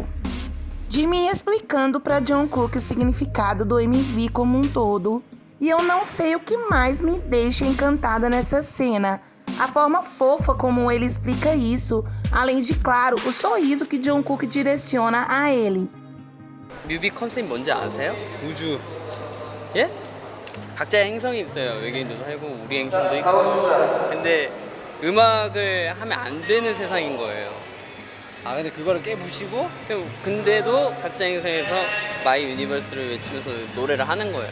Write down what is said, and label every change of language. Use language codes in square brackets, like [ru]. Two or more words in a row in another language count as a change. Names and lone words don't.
[pt] Jimin explicando para Jungkook o significado do MV como um todo. E eu não sei o que mais me deixa encantada nessa cena. A forma fofa como ele explica isso, além de, claro, o sorriso que Jungkook direciona a ele. [ko] 뮤비 컨셉 뭔지 아세요? 우주. 예? 각자의 행성이 있어요. 외계인도 살고 우리 행성도 있고. 근데 음악을 하면 안 되는 세상인 거예요. 아 근데 그거를 깨부시고 근데도 각자 행성에서 마이 유니버스를 외치면서 노래를 하는 거예요.